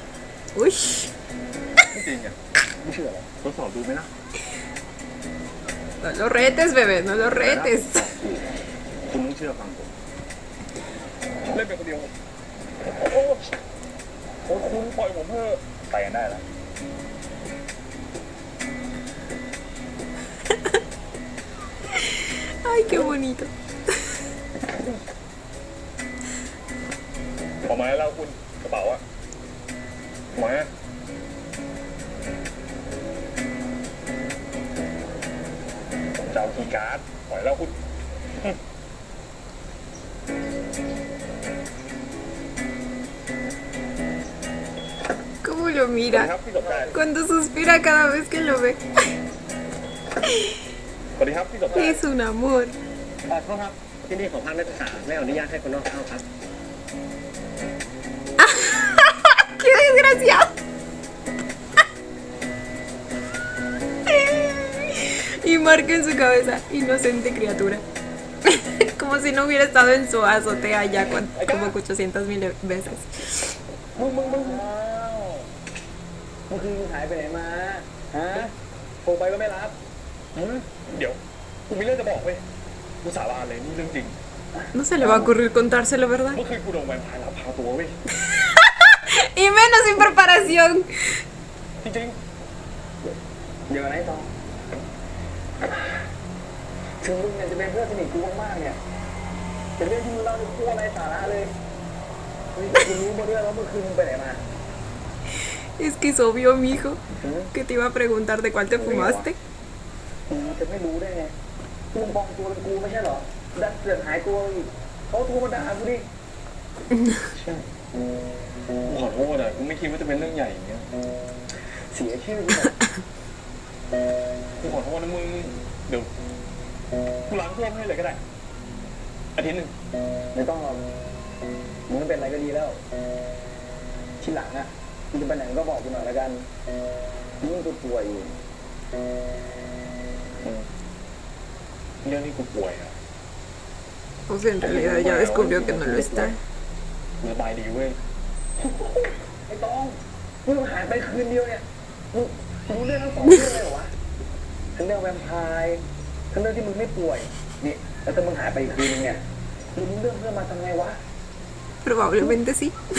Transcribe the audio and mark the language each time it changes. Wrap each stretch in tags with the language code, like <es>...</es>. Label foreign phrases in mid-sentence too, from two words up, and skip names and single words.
<es>Uy.</es> <th>ไม่จริงอ่ะไม่เชื่อหรอทดสอบดูไหมนะ</th> <es>No lo retes, bebé, no lo retes.</es> <th>คุณต้องเชื่อฟังผมเล่นเป็นคนเดียวโอ้คุณปล่อยผมเถอะไปกันได้แล้ว</th> <es>Ay, qué bonito.</es> <th>ออกมาแล้วคุณกระเป๋าอะมาผมจะเอาคีย์การ์ดปล่อยแล้วคุณ</th> <es>¿Cómo lo ค mira?</es> <th>รับพี่สมชาย</th> <es>Cuando suspira cada vez que lo ve.</es> <th>สวัสดีครับพี่สมชาย</th> <es>Es un amor.</es> <th>ขอโทษครับ ที่นี่ของพักนักศึกษาไม่อนุญาตให้คนนอกเข้าครับ</th> <es>¡Qué desgraciado! Y marca en su cabeza, inocente criatura. Como si no hubiera estado en su azotea ya como 800,000 veces.</es> <th>มึงเมื่อคืนหายไปไหนมา ฮะโทรไปก็ไม่รับหือ เดี๋ยวกูมีเรื่องจะบอกเว้ยกูสาบานเลยนี่เรื่องจริง</th> <es>No se le va a ocurrir contárselo, ¿verdad?</es> <th>เมื่อคืนกูโดนแวมไพร์ลักพาตัวเว้ย</th> <es>Y menos sin preparación.</es> <th>จริง เดี๋ยวอะไรต่อถึงมึงเนี่ยจะเป็นเพื่อนสนิทกูมากๆเนี่ยแต่เรื่องที่มึงเล่าเนี่ยกูอะไรสาระเลยเฮ้ยกูรู้มาด้วยว่าเมื่อคืนมึงไปไหนมา</th> <es>Es que es obvio, mijo, que te iba a preguntar de cuál te fumaste.</es> <th>กูจะไม่รู้ได้ไงกูปลอมตัวเป็นกูไม่ใช่เหรอ ดันเสือกหายตัวอีกเขาโทรมาด่ากูดิ ๆใช่กูขอโทษอะกูไม่คิดว่าจะเป็นเรื่องใหญ่อย่างเงี้ย เสียชื่อกูหมด กูขอโทษนะมึงเดี๋ยวกูล้างท่วมให้เลยก็ได้อาทิตย์หนึ่ง ไม่ต้องหรอกมึงไม่เป็นอะไรก็ดีแล้ว ทีหลังอ่ะมึงจะไปไหนก็บอกกูหน่อยละกันยิ่งกูป่วยอยู่ เรื่องที่กูป่วยอะ</th> <es>O sea, en realidad ya descubrió que no lo está.</es> <th>สบายดีเว้ย ไอ้ต้องมึงหายไปคืนเดียวเนี่ยมึงรู้เรื่องทั้งสองเรื่องเลยเหรอวะทั้งเรื่องแวมไพร์ทั้งเรื่องที่มึงไม่ป่วยนี่แล้วถ้ามึงหายไปอีกคืนนึงเนี่ยมึงรู้เรื่องเพื่อนมาทำไงวะ</th> <es>Probablemente sí.</es>